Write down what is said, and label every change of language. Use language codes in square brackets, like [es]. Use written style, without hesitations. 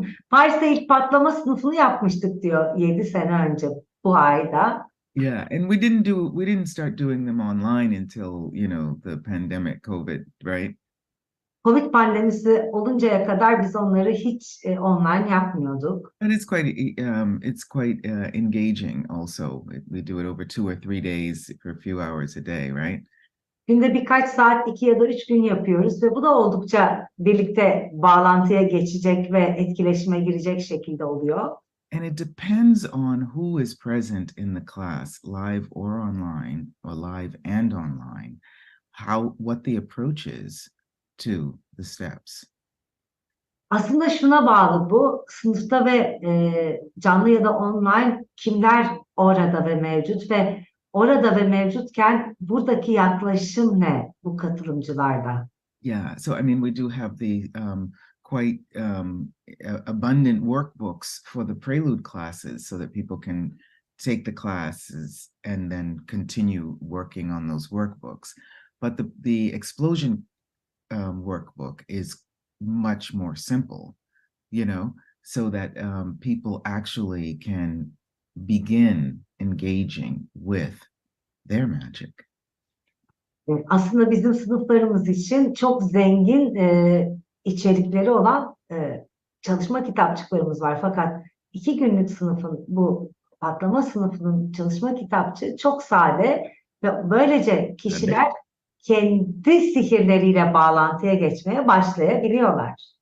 [tr] Paris'te ilk patlama sınıfını yapmıştık diyor 7 sene önce bu ayda. [en] yeah, and we didn't start doing them online until, the pandemic, COVID, right? [tr] Covid pandemisi oluncaya kadar biz onları hiç online yapmıyorduk. [en] And it's quite engaging also. We do it over 2 or 3 days for a few hours a day, right? [tr] Günde birkaç saat, 2 ya da 3 gün yapıyoruz ve bu da oldukça birlikte bağlantıya geçecek ve etkileşime girecek şekilde oluyor. [en] And it depends on who is present in the class, live or online, or live and online, what the approach is to the steps. [tr] Aslında şuna bağlı bu, sınıfta ve canlı ya da online kimler orada ve mevcut ve orada ve mevcutken buradaki yaklaşım ne bu katılımcılarda? [en] Yeah, so I mean, we do have the quite abundant workbooks for the prelude classes so that people can take the classes and then continue working on those workbooks. But the explosion workbook is much more simple, so that people actually can begin engaging with their magic. [tr] Aslında bizim sınıflarımız için çok zengin içerikleri olan çalışma kitapçıklarımız var. Fakat 2 günlük sınıfın, bu patlama sınıfının çalışma kitapçığı çok sade ve böylece kişiler kendi sihirleriyle bağlantıya geçmeye başlayabiliyorlar.